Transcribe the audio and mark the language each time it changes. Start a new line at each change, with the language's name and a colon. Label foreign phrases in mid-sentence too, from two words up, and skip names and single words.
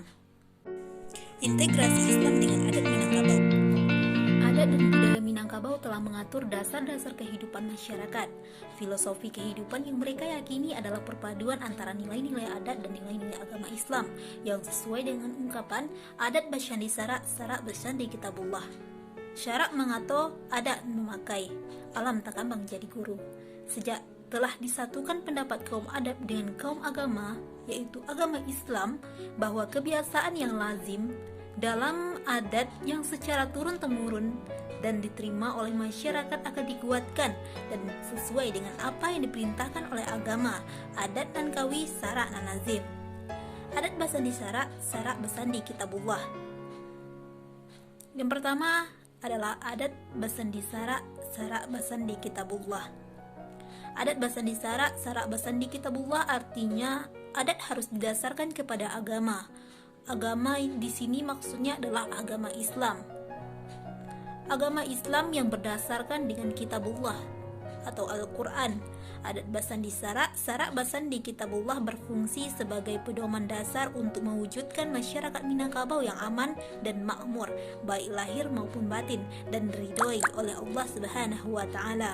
Indonesian: Integrasi Islam dengan adat Minangkabau. Adat dan budaya Minangkabau telah mengatur dasar-dasar kehidupan masyarakat. Filosofi kehidupan yang mereka yakini adalah perpaduan antara nilai-nilai adat dan nilai-nilai agama Islam yang sesuai dengan ungkapan adat
Minangkabau: Basandi Sarak, Sarak Basandi Kitabullah. Syarak mengato adat memakai, alam takambang jadi guru.
Indonesian: Sejak telah disatukan pendapat kaum adat dengan kaum agama, yaitu agama Islam, bahwa kebiasaan yang lazim dalam adat yang secara turun-temurun dan diterima oleh masyarakat akan dikuatkan dan sesuai dengan apa yang diperintahkan oleh agama, adat dan kawi Sarak dan Nazim.
Minangkabau: Adat Basandi Sarak, Sarak Basandi Kitabullah.
Indonesian: Yang pertama adalah adat
Minangkabau: Basandi Sarak, Sarak Basandi Kitabullah. Adat Basandi Sarak, Sarak Basandi Kitabullah
Indonesian: artinya adat harus didasarkan kepada agama. Agama di sini maksudnya adalah agama Islam. Agama Islam yang berdasarkan dengan Kitabullah atau Al-Quran.
Minangkabau: Adat Basandi Sarak, Sarak Basandi Kitabullah
Indonesian: berfungsi sebagai pedoman dasar untuk mewujudkan masyarakat Minangkabau yang aman dan makmur, baik lahir maupun batin, dan diridhoi oleh Allah
Arabic: Subhanahu wa Ta'ala.